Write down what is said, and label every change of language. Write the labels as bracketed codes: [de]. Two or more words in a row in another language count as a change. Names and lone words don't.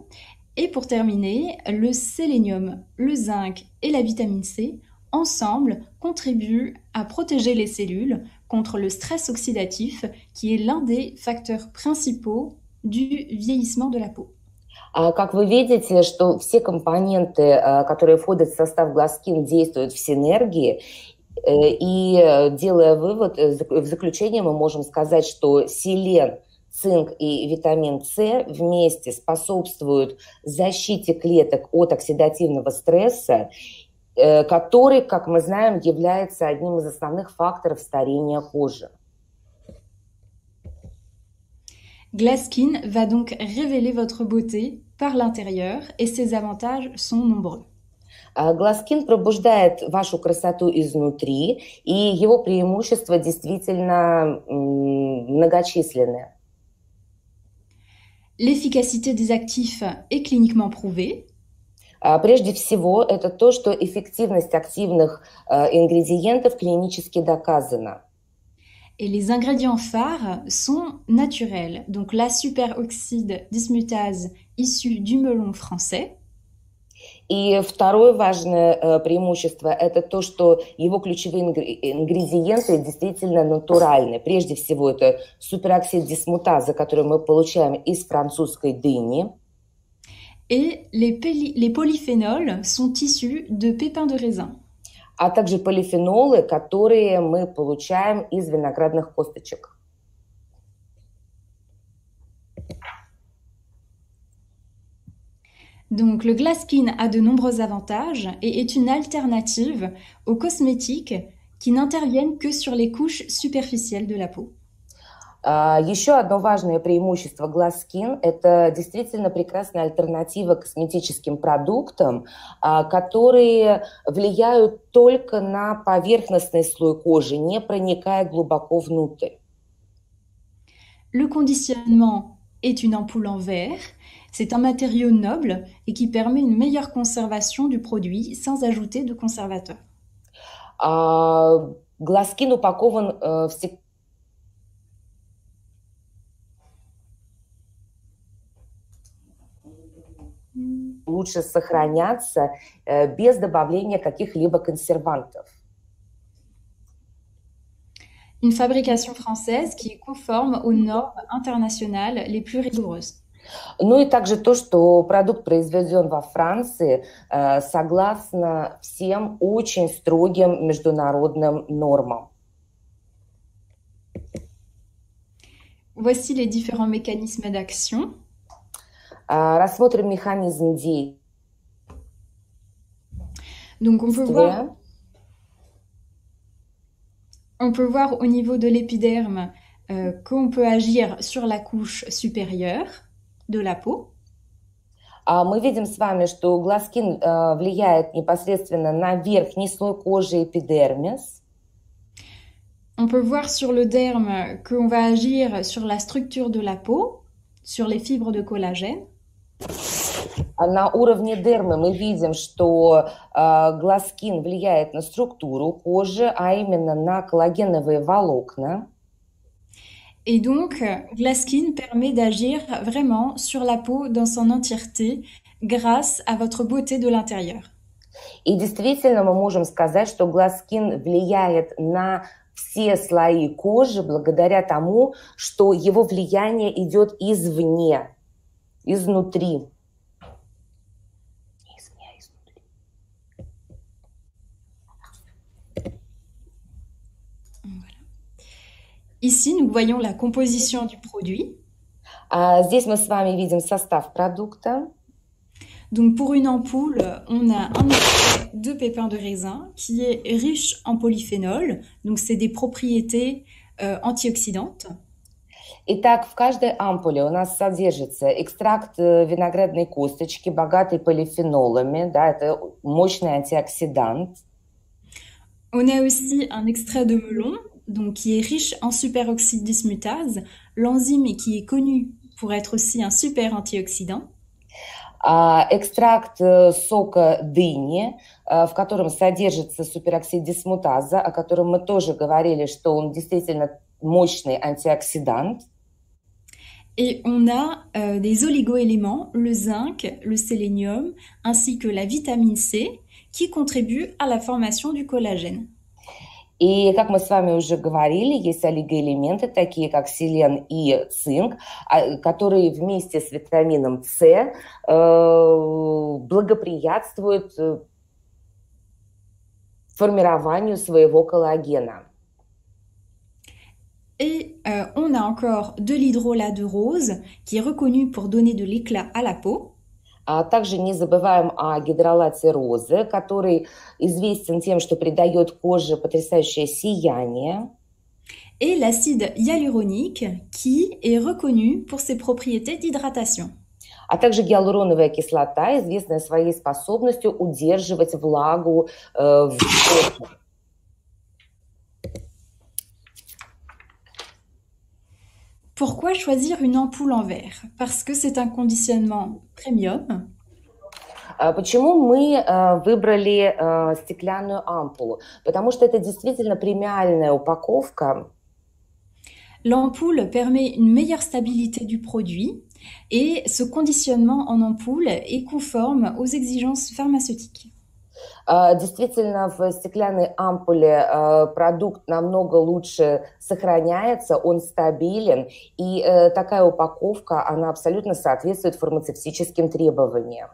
[fr] Et pour terminer, le sélénium, le zinc et la vitamine C, ensemble, contribuent à protéger les cellules contre le stress oxydatif, qui est l'un des facteurs principaux du vieillissement de la peau. [ru] Как вы видите, что все компоненты, которые входят в состав гласкин, действуют в синергии, и делая вывод, в заключение мы можем сказать, что селен, цинк и витамин С вместе способствуют защите клеток от оксидативного стресса, который, как мы знаем, является одним из основных факторов старения кожи. [fr] Glaskin va donc révéler votre beauté par l'intérieur et ses avantages sont nombreux. [ru] Гласкин пробуждает вашу красоту изнутри, и его преимущества действительно многочисленны. [fr] L'efficacité des actifs est cliniquement prouvée. [ru] Прежде всего, это то, что эффективность активных ингредиентов клинически доказана. [fr] Et les ingrédients phares sont naturels. Donc la superoxyde dismutase issue du melon français. [ru] И второе важное преимущество – это то, что его ключевые ингредиенты действительно натуральны. Прежде всего, это супероксид дисмутазы, который мы получаем из французской дыни. [fr] Et les polyphénols sont issus de pépins de raisin. [ru] А также полифенолы, которые мы получаем из виноградных косточек. [fr] Donc le Glaskin a de nombreux avantages et est une alternative aux cosmétiques qui n'interviennent que sur les couches superficielles de la peau. [ru] Еще одно важное преимущество Glasskin – это действительно прекрасная альтернатива косметическим продуктам, которые влияют только на поверхностный слой кожи, не проникая глубоко внутрь. [fr] Le conditionnement est une ampoule en verre. C'est un matériau noble et qui permet une meilleure conservation du produit sans ajouter de conservateur. [ru] Glasskin упакован в лучше сохраняться без добавления каких-либо консервантов. [fr] Une fabrication française qui est conforme aux normes internationales les plus rigoureuses. [ru] Ну и также то, что продукт произведен во Франции согласно всем очень строгим международным нормам. [fr] Voici les différents mécanismes d'action. [ru] Рассмотрим механизм действия. [fr] Donc on peut voir au niveau de l'épiderme qu'on peut agir sur la couche supérieure de la peau. [ru] Мы видим с вами, что Glasskin влияет непосредственно на верхний слой кожи, эпидермис. [fr] On peut voir sur le derme qu'on va agir sur la structure de la peau, sur les fibres de collagène. [ru] На уровне дермы мы видим, что Glasskin влияет на структуру кожи, а именно на коллагеновые волокна. [fr] Et donc, Glasskin permet d'agir vraiment sur la peau dans son entièreté grâce à votre beauté de l'intérieur. [ru] И действительно мы можем сказать, что Glasskin влияет на все слои кожи благодаря тому, что его влияние идет извне, изнутри. [fr] Ici, nous voyons la composition du produit. [ru] Здесь мы с вами видим состав продукта. [fr] Donc, pour une ampoule, on a un extrait de pépins de raisin qui est riche en polyphénol. Donc, c'est des propriétés antioxydantes. [ru] Итак, в каждой ампуле у нас содержится экстракт виноградной косточки, богатый полифенолами. Да, это мощный антиоксидант. [fr] On a aussi un extrait de melon, donc qui est riche en superoxyde dismutase, l'enzyme qui est connu pour être aussi un super antioxydant. [ru] Экстракт сока дыни, в котором содержится супероксид дисмутаза, о котором мы тоже говорили, что он действительно мощный антиоксидант. [fr] Et on a des oligoéléments, le zinc, le sélénium, ainsi que la vitamine C, qui contribuent à la formation du collagène. [ru] И, как мы с вами уже говорили, есть олигоэлементы, такие как селен и цинк, которые вместе с витамином С благоприятствуют формированию своего коллагена. [fr] Et on a encore de l'hydrolat de rose, qui est reconnu pour donner de l'éclat à la peau. [ru] Также не забываем о гидролате розы, который известен тем, что придает коже потрясающее сияние. [fr] Et l'acide hyaluronique, qui est reconnu pour ses propriétés d'hydratation. [ru] А также гиалуроновая кислота, известная своей способностью удерживать влагу в коже. [fr] Pourquoi choisir une ampoule en verre? Parce que c'est un conditionnement premium. [ru] Почему мы выбрали стеклянную ампулу? Потому что это действительно премиальная упаковка. [fr] L'ampoule permet une meilleure stabilité du produit et ce conditionnement en ampoule est conforme aux exigences pharmaceutiques. [ru] Действительно, в стеклянной ампуле продукт намного лучше сохраняется, он стабилен, и такая упаковка, она абсолютно соответствует фармацевтическим требованиям.